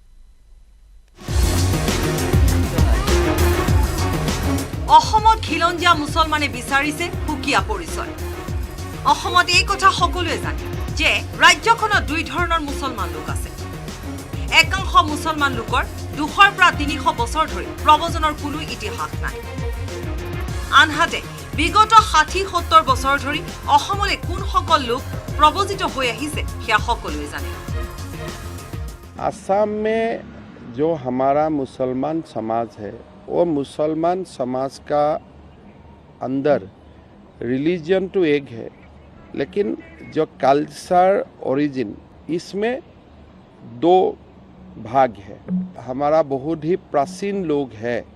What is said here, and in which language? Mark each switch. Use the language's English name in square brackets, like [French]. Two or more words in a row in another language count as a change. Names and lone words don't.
[Assamese] অসমত খিলঞ্জীয়া মুছলমানে বিচাৰিছে সুকীয়া পৰিচয় অসমত এই কথা সকলোৱে জানে যে ৰাজ্যখনত দুই ধৰণৰ মুছলমান লোক আছে একাংশ মুছলমান লোকৰ 200 পৰা 300 বছৰ ধৰি প্ৰব্ৰজনৰ কোনো ইতিহাস নাই আনহাতে বিগত 60-70 বছৰ ধৰি অসমলৈ কোনসকল লোক প্ৰব্ৰজিত হৈ আহিছে সেয়া সকলোৱে জানে [Hindi] असम में जो हमारा मुसलमान समाज है वो मुसलमान समाज का अंदर रिलीजन तो एक है लेकिन जो [English] culture origin [Hindi] इसमें 2 भाग है हमारा बहुत ही प्राचीन लोग है